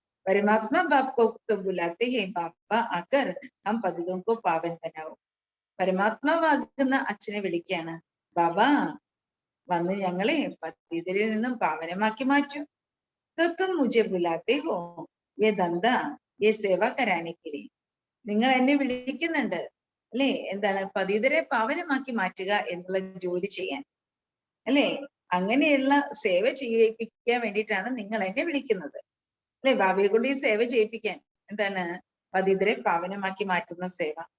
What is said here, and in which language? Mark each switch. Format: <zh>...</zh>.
<hi>പരമാത്മാ ബാപ്കോ तो बुलाते हैं बाबा आकर हम पतितों को पावन बनाओ.</hi> <ml>പരമാത്മാവാകുന്ന അച്ഛനെ വിളിക്കുകയാണ്, ബാബ വന്ന് ഞങ്ങളെ പതിതരിൽ നിന്നും പാവനമാക്കി മാറ്റും.</ml> <hi>तो तुम मुझे बुलाते हो ये धंधा ये सेवा कराने के लिए.</hi> <ml>നിങ്ങൾ എന്നെ വിളിക്കുന്നുണ്ട് അല്ലെ? എന്താണ്? പതിതരെ പാവനമാക്കി മാറ്റുക എന്നുള്ള ജോലി ചെയ്യാൻ അല്ലെ? അങ്ങനെയുള്ള സേവ ചെയ്യിപ്പിക്കാൻ വേണ്ടിയിട്ടാണ് നിങ്ങൾ എന്നെ വിളിക്കുന്നത് അല്ലെ? ബാബയെ കൊണ്ട് ഈ സേവ ചെയ്യിപ്പിക്കാൻ, എന്താണ്? പതിതരെ പാവനമാക്കി മാറ്റുന്ന സേവ.</ml>